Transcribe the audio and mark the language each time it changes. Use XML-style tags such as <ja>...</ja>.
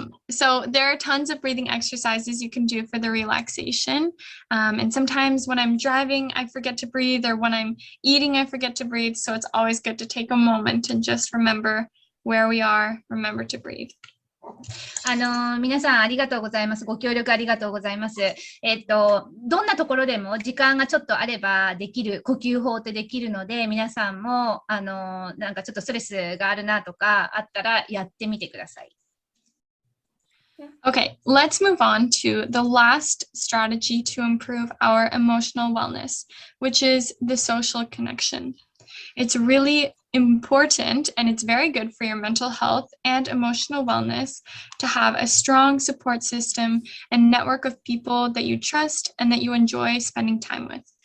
<en>So there are tons of breathing exercises you can do for the relaxation. And sometimes when I'm driving, I forget to breathe, or when I'm eating, I forget to breathe. So it's always good to take a moment and just remember where we are, remember to breathe.</en> <ja>皆さんありがとうございます。ご協力ありがとうございます。どんなところでも時間がちょっとあればできる呼吸法ってできるので、皆さんもなんかちょっとストレスがあるなとかあったらやってみてください。</ja> <en>Okay, let's move on to the last strategy to improve our emotional wellness, which is the social connection. It's really important and it's very good for your mental health and emotional wellness to have a strong support system and network of people that you trust and that you enjoy spending time with.</en>